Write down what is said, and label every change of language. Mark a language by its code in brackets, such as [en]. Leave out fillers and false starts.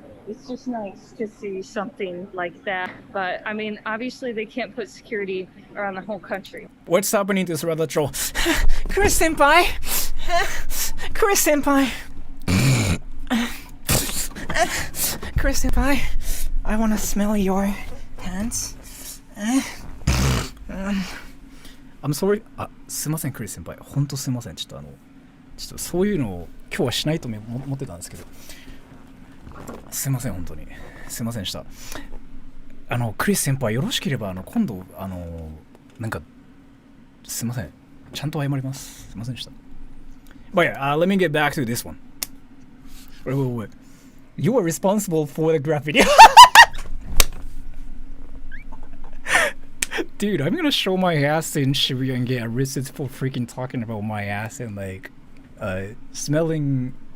[en] It's just nice to see something like that. But I mean, obviously they can't put security around the whole country. What's happening to Sora the troll? Chris senpai! Chris senpai! Chris senpai, I wanna smell your hands. I'm sorry. [ja] すいません、クリス先輩。ほんとすいません。ちょっとそういうのを今日はしないと思ってたんですけど。すいません、本当に。すいませんでした。クリス先輩、よろしければ、今度、なんか、すいません。ちゃんと謝ります。すいませんでした。 [en] But yeah, let me get back to this one. Wait. You are responsible for the graffiti. Dude, I'm gonna show my ass in Shibuya and get arrested for freaking talking about my ass and like smelling.